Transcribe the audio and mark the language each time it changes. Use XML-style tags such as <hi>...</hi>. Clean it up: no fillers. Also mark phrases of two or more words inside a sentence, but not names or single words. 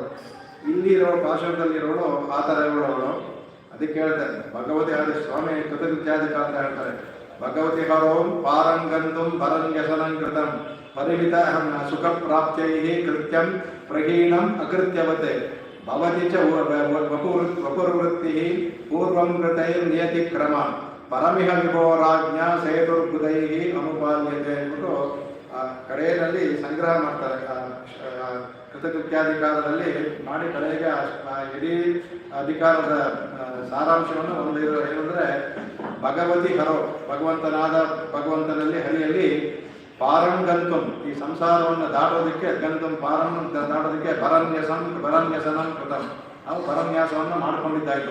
<kn>ಇಲ್ಲಿ ಇರೋ ಪಾರ್ಶ್ವದಲ್ಲಿರೋಳು ಆ ಥರ ಇರೋಳು. ಅದಕ್ಕೆ ಹೇಳ್ತಾರೆ ಭಗವತಿ ಆದ ಸ್ವಾಮಿ ಕೃತಕೃತ್ಯಾಧಿಕ ಅಂತ ಹೇಳ್ತಾರೆ.</kn> <sa>ಭಗವತಿ ಹರೋಂ ಪಾರಂಗಂತುಂ ಪರಂಗ್ಯಸನಂ ಕೃತಂ ಪರಿಮಿತ ಸುಖ ಪ್ರಾಪ್ತೈ ಕೃತ್ಯಂ ಪ್ರಹೀಣಂ ಅಕೃತ್ಯವತೆ ಭವತಿ ಚ ವಪುರ್ವೃತ್ತಿ ಪೂರ್ವಂ ಕೃತೈ ನಿಯತಿ ಕ್ರಮ ಪರಮಿಹ ವಿಭೋರಾಜ್ಞ ಸೇತುರ್ಬುಧೈ ಅನುಪಾಲ್ಯತೆ</sa> <kn>ಅಂದ್ಬಿಟ್ಟು ಕಡೆಯಲ್ಲಿ ಸಂಗ್ರಹ ಮಾಡ್ತಾರೆ. ಕೃತಕೃತ್ಯಾಧಿಕಾರದಲ್ಲಿ ಮಾಡಿ ಕಡೆಗೆ ಇಡೀ ಅಧಿಕಾರದ ಸಾರಾಂಶವನ್ನು ಒಂದು ಏನಂದ್ರೆ</kn> <sa>ಭಗವತಿ ಹರೋ,</sa> <kn>ಭಗವಂತನಲ್ಲಿ ಹರಿಯಲ್ಲಿ ಪಾರಂಗಂತಂ, ಈ ಸಂಸಾರವನ್ನು ದಾಟೋದಕ್ಕೆ</kn> <sa>ಗಂತಂ ಪಾರಂ</sa> <kn>ದಾಟೋದಕ್ಕೆ</kn> <sa>ಭರನ್ಯಸನಂ ಕೃತಂ,</sa> <kn>ನಾವು ಪರನ್ಯಾಸವನ್ನು ಮಾಡ್ಕೊಂಡಿದ್ದಾಯಿತು.</kn>